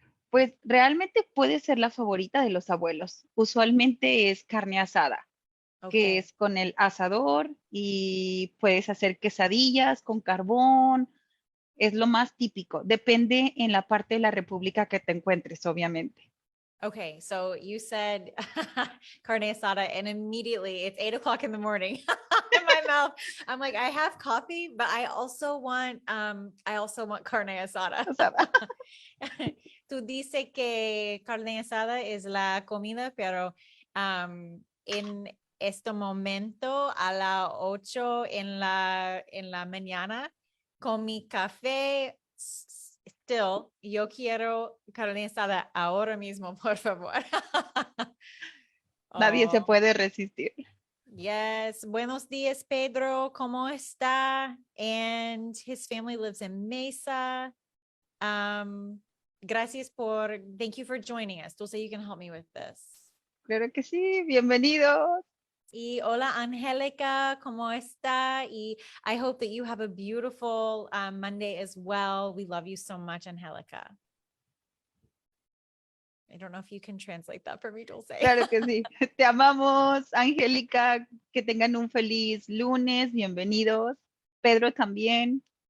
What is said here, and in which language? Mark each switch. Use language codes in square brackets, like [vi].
[es] pues realmente puede ser la favorita de los abuelos. Usualmente es carne asada, que [en] Okay. [es] es con el asador y puedes hacer quesadillas con carbón. Es lo más típico. Depende en la parte de la república que te encuentres, obviamente. [en] Okay. So you said carne asada, and immediately it's 8 o'clock in the morning in my mouth. I'm like, I have coffee, but I also want carne asada. [es] Asada. Tú dices que carne asada es la comida, pero en este momento a las 8 en la mañana con mi café, still, yo quiero carne asada ahora mismo, por favor. Nadie se [en] Oh, [es] puede resistir. [en] yes. [es] Buenos días, Pedro. ¿Cómo está? [en] And his family lives in Mesa. Um, thank you for joining us. Dulce, you can help me with this. [es] Claro que sí, bienvenidos. Y hola, Angélica, ¿cómo está? [en] Y I hope that you have a beautiful Monday as well. We love you so much, Angélica. I don't know if you can translate that for me, Dulce. [es] Claro que sí. Te amamos, Angélica. Que tengan un feliz lunes. Bienvenidos. Pedro también.